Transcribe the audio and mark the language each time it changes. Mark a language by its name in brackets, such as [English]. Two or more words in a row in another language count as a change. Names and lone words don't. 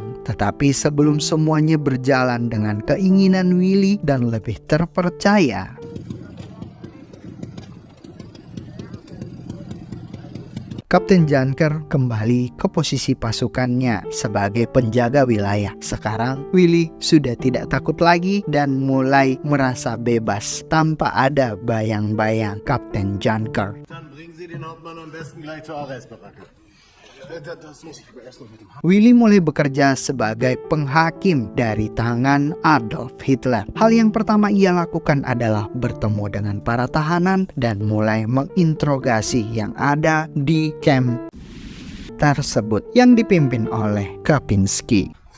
[Indonesian] Tetapi sebelum semuanya berjalan dengan keinginan Willy dan lebih terpercaya, Kapten Janker kembali ke posisi pasukannya sebagai penjaga wilayah. Sekarang Willy sudah tidak takut lagi dan mulai merasa bebas tanpa ada bayang-bayang Kapten Janker. [German] Dann bringen Sie den Hauptmann am besten gleich zur Arrestbaracke. Das muss ich aber erst noch mit dem [Indonesian] Willy mulai bekerja sebagai penghakim dari tangan Adolf Hitler. Hal yang pertama ia lakukan adalah bertemu dengan para tahanan dan mulai menginterogasi yang ada di camp tersebut yang dipimpin oleh Kapinski.